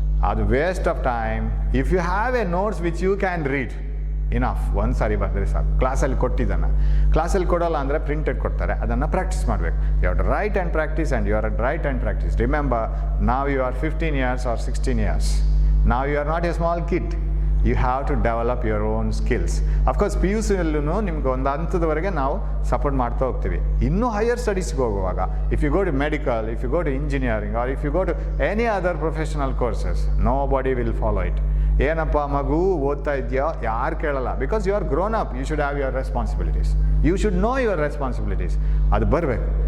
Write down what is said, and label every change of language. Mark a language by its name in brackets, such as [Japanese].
[English] ಅದು waste of time. If you have a notes which you can read enough, [Kannada] ಒಂದು ಸಾರಿ ಬಂದರೆ ಸಾಕು. ಕ್ಲಾಸಲ್ಲಿ ಕೊಟ್ಟಿದ್ದನ್ನು ಕ್ಲಾಸಲ್ಲಿ ಕೊಡೋಲ್ಲ ಅಂದರೆ ಪ್ರಿಂಟೆಡ್ ಕೊಡ್ತಾರೆ, ಅದನ್ನು ಪ್ರಾಕ್ಟೀಸ್ ಮಾಡಬೇಕು. [English] You have to write and practice and you are write and practice. Remember, now you are 15 years or 16 years. Now you are not a small kid. You have to develop your own skills. [Kannada] Of course PUCಯಲ್ಲೂ ನಿಮ್ಗೆ ಒಂದು ಹಂತದವರೆಗೆ ನಾವು support ಮಾಡ್ತಾ ಹೋಗ್ತೀವಿ. ಇನ್ನೂ higher ಸ್ಟಡೀಸ್ಗೆ ಹೋಗುವಾಗ, [English] If you go to medical, if you go to engineering, or if you go to any other professional courses, nobody will follow it. [Kannada] ಏನಪ್ಪ ಮಗು ಓದ್ತಾ ಇದೆಯೋ ಯಾರು ಕೇಳಲ್ಲ. [English] Because you are grown up, you should have your responsibilities, you should know your responsibilities. [Kannada] ಅದು ಬರಬೇಕು.